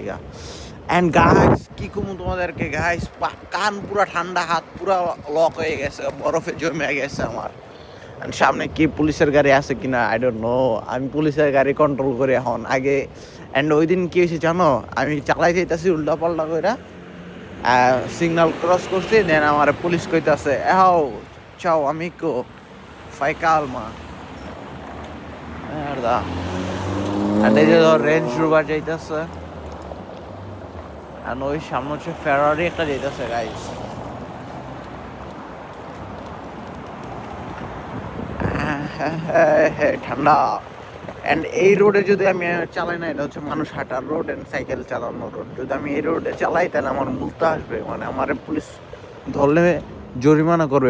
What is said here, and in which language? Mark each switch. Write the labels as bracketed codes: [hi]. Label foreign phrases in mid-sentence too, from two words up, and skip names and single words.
[en] and guys [bn] কি কমু তোমাদেরকে গাইস, কান পুরা ঠান্ডা, হাত পুরা লক হয়ে গেছে, বরফে জমে গেছে আমার। সামনে কি পুলিশের গাড়ি আছে কিনা [en] I don't know. [bn] আমি পুলিশের গাড়ি কন্ট্রোল করি এখন, আগে। অ্যান্ড ওই দিন কি হয়েছে জানো, আমি চালাই যাইতেছি উল্টা পাল্টা করে, সিগন্যাল ক্রস করছি, দেন আমার পুলিশ কইতাছে এহাও চাও [it] amico fai calma merda। [bn] আর এই যে ধর রেঞ্জ রোভার যাইতেছে, আর ওই সামনে হচ্ছে ফেরারি একটা যাইতেছে গাইস। ঠান্ডা। অ্যান্ড এই রোডে যদি আমি চালাই না, এটা হচ্ছে মানুষ হাঁটার [en] road and cycle [bn] চালানোর রোড, যদি আমি এই রোডে চালাই তাহলে আমার মুলতা আসবে, মানে আমার পুলিশ ধরলে জরিমানা করবে।